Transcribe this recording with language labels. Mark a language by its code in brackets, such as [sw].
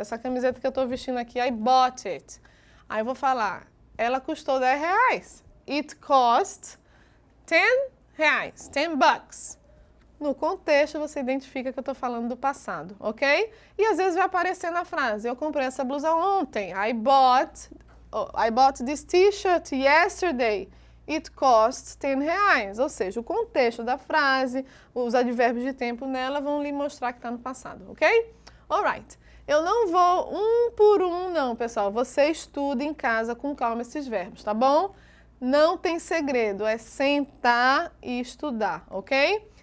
[pt] Essa camiseta que eu estou vestindo aqui, [en] I bought it. [pt] Aí eu vou falar, ela custou R$10. [en] It cost R$10. 10 bucks. [pt] No contexto, você identifica que eu estou falando do passado, ok? E às vezes vai aparecer na frase, eu comprei essa blusa ontem. [en] I bought this t-shirt yesterday. It costs R$10. [pt] Ou seja, o contexto da frase, os advérbios de tempo nela vão lhe mostrar que está no passado, ok? Alright. Eu não vou um por um, não, pessoal. Você estuda em casa com calma esses verbos, tá bom? Não tem segredo, é sentar e estudar, ok?